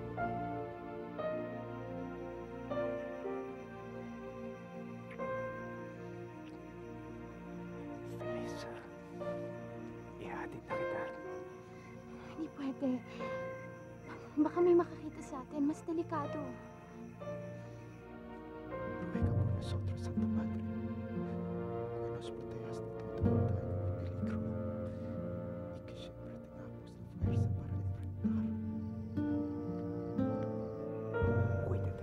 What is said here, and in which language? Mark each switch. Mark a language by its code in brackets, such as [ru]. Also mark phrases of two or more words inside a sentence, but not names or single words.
[tl] Felisa, ihatid na kita. Hindi pwede. Baka may makakita sa atin. Mas delikado. [es] Ruega por nosotros, Santa Madre, que nos protejas de todo daño y peligro, y que siempre tengamos la fuerza para enfrentar. Cuídate.